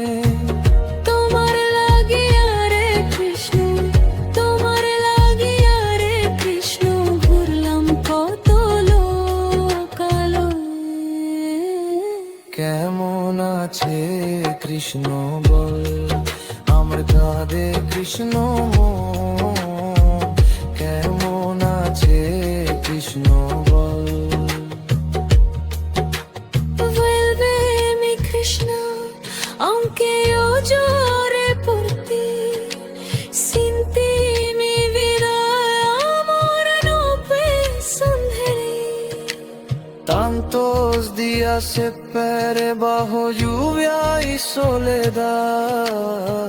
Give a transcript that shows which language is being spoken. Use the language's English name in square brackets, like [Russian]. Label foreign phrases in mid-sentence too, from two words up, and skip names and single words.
[Bangla] তোমার লাগিয়া রে কৃষ্ণ, তোমার লাগিয়া রে কৃষ্ণ ঘুরলাম কত লোকালয়ে। কেমন আছে কৃষ্ণ বল আমার কাঁদে কৃষ্ণ মন। কেমন আছে কৃষ্ণ বল। [Spanish] Vuélveme Krishna, aunque yo llore por ti. Sin ti mi vida amor no pensanderé. Tantos días esperé bajo lluvia y soledad.